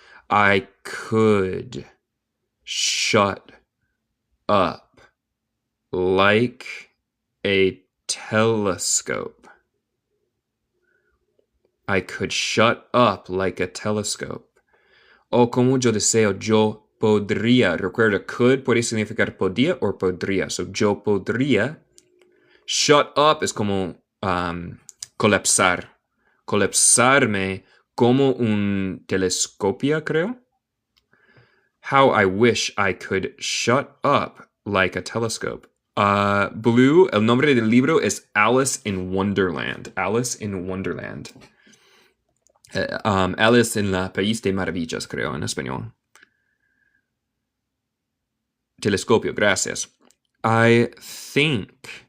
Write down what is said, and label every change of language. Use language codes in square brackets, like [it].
[en] I could shut up like a telescope. I could shut up like a telescope. [es] Oh, como yo deseo, yo podría. Recuerda, could puede significar podía o podría. So, yo podría. Shut up es como colapsar. Colapsarme como un telescopio, creo. [en] How I wish I could shut up like a telescope. [es] Blue, el nombre del libro es Alice in Wonderland. Alice in Wonderland. Alice en la País de Maravillas, creo, en español. Telescopio, gracias. [en] I think